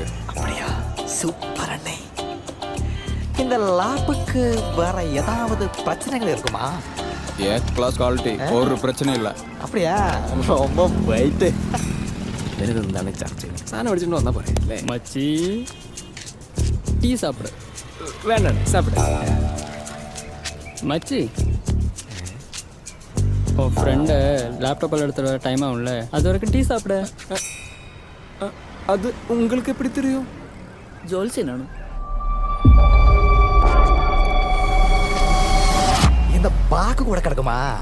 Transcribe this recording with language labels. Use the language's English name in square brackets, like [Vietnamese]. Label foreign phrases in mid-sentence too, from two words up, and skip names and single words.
[Tamil] அப்படியா? சூப்பர் அண்ணே. இந்த லாப்புக்கு வேற ஏதாவது பிரச்சனைகள் இருக்குமா? கிளாஸ் குவாலிட்டி, ஒரு பிரச்சனை இல்லை. அப்படியா? ரொம்ப വെയിറ്റ്. [Malayalam] എന്താണ് ചർച്ച? സാധനം അടിച്ചിട്ട് വന്നാൽ പോരെ അല്ലേ? [Tamil] மச்சி டீ சாப்பிடு. [Malayalam] വേണ്ട സാപ്പിട്. [Tamil] மச்சி உன் ஃப்ரெண்டு லேப்டாப்பில் எடுத்துகிட்டு வர டைம் ஆகும்ல, அது வரைக்கும் டீ சாப்பிட. [Malayalam] അത് [Tamil] உங்களுக்கு எப்படி தெரியும்? [Malayalam] ജോത്സ്യനാണ്. [Tamil] இந்த பாக்கு கூட கிடக்குமா?